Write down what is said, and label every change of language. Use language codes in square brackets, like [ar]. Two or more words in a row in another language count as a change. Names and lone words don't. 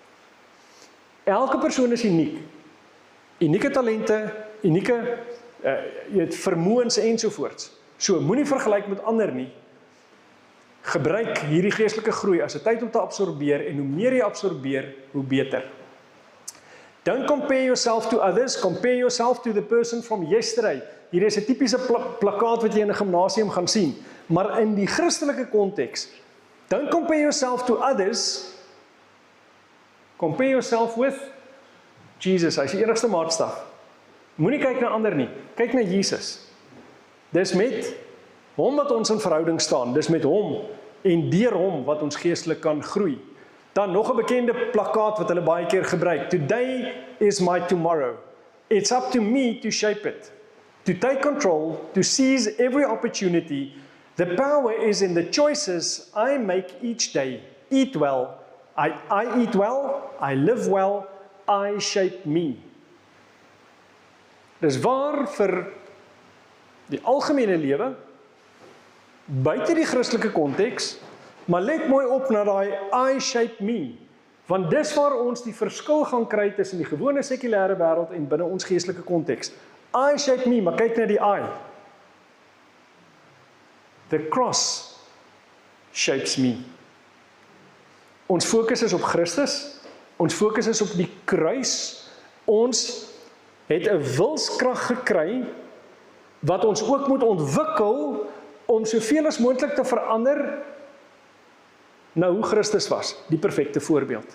[af] Elke persoon is uniek. Unieke talente, unieke vermoëns ensovoorts. So, moenie vergelyk met ander nie. Gebruik hierdie geestelike groei as 'n tyd om te absorbeer, en hoe meer jy absorbeer, hoe beter. [en] Don't compare yourself to others, compare yourself to the person from yesterday. [af] Hier is 'n tipiese plakkaat wat jy in 'n gimnasium gaan sien, maar in die Christelike konteks, [en] don't compare yourself to others, compare yourself with Jesus. [af] Hy is die enigste maatstaf. Moenie kyk na ander nie, kyk na Jesus. Dis met hom wat ons in verhouding staan, dis met hom en deur hom wat ons geestelik kan groei. Dan nog 'n bekende plakkaat wat hulle baie keer gebruik. [en] Today is my tomorrow. It's up to me to shape it. To take control, to seize every opportunity. The power is in the choices I make each day. Eat well. I eat well, I live well, I shape me. [af] Dis waar vir die algemene lewe, buite die Christelike konteks, maar let mooi op na daai [en] I shape me. [af] Want dis waar ons die verskil gaan kry tussen die gewone sekulêre wêreld en binne ons geestelike konteks. [en] I shape me, [af] maar kyk na die I. [en] The cross shapes me. [af] Ons fokus is op Christus, ons fokus is op die kruis, ons het 'n wilskrag gekry, wat ons ook moet ontwikkel, om soveel as moontlik te verander, na hoe Christus was, die perfekte voorbeeld.